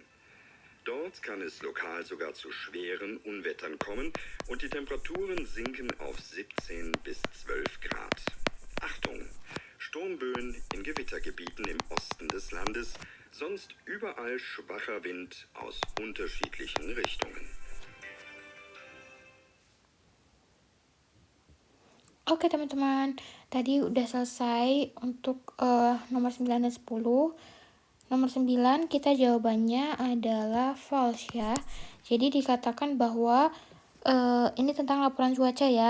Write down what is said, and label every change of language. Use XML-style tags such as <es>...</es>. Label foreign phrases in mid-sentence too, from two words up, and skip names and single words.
<de>Dort kann es lokal sogar zu schweren Unwettern kommen und die Temperaturen sinken auf 17 bis 12 Grad. Achtung! Sturmböen in Gewittergebieten im Osten des Landes, sonst überall schwacher Wind aus unterschiedlichen Richtungen.</de> <id>Oke teman-teman, tadi udah selesai untuk nomor 9 dan 10. Nomor 9 kita jawabannya adalah false ya. Jadi dikatakan bahwa ini tentang laporan cuaca ya.</id>